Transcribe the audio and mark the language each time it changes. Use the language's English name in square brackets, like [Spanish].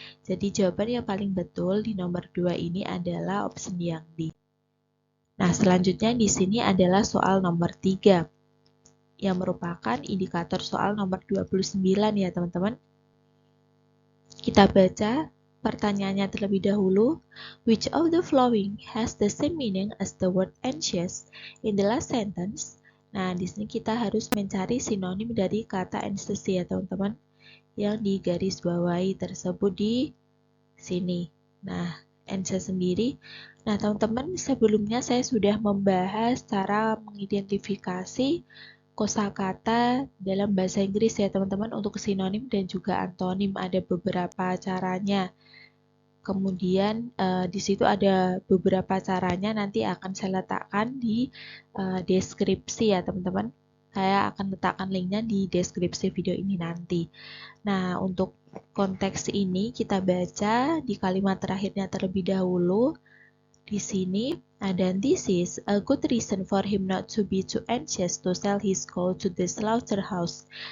[Indonesian] Jadi jawaban yang paling betul di nomor 2 ini adalah option yang D. Nah, selanjutnya di sini adalah soal nomor 3 yang merupakan indikator soal nomor 29 ya, teman-teman. Kita baca pertanyaannya terlebih dahulu. [English] Which of the following has the same meaning as the word anxious in the last sentence? [Indonesian] Nah, di sini kita harus mencari sinonim dari kata anxious ya, teman-teman, yang digarisbawahi tersebut di sini. Nah, anxious sendiri. Nah, teman-teman, sebelumnya saya sudah membahas cara mengidentifikasi kosakata dalam bahasa Inggris ya, teman-teman, untuk sinonim dan juga antonim. Ada beberapa caranya. Kemudian di situ ada beberapa caranya, nanti akan saya letakkan di deskripsi ya, teman-teman. Saya akan letakkan linknya di deskripsi video ini nanti. Nah, untuk konteks ini kita baca di kalimat terakhirnya terlebih dahulu. Di sini ada [English] this is a good reason for him not to be too anxious to sell his cow to the slaughterhouse.